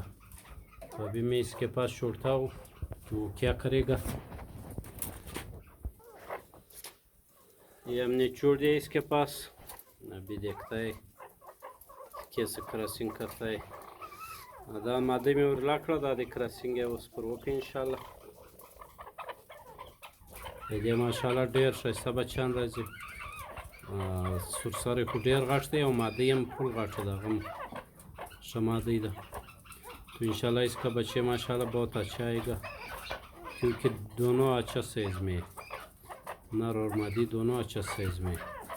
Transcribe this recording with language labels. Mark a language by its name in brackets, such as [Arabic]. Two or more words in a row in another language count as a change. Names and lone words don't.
[Urdu] تو ابھی میں اس کے پاس چھوڑتا ہوں تو وہ کیا کرے گا. یہ ہم نے چھوڑ دیا اس کے پاس، ابھی دیکھتا ہے کیسے کراسنگ کرتا ہے. آدھا مادے میں اور لاکھڑا دادے کراسنگ ہے اس پر اوکے ان شاء اللہ. [Pashto] دې ماشاءالله ډېر ښایسته بچیان راځي. سورسری خو ډېر غټ دی او ماده هم فل غټه ده، هغه هم ښه ماده ده. [Urdu] تو ان شاء اللہ اس کا بچے ماشاءاللہ بہت اچھا آئے گا، کیونکہ دونوں اچھا سائز میں ہے، نر اور مادی دونوں اچھا سائز میں ہے.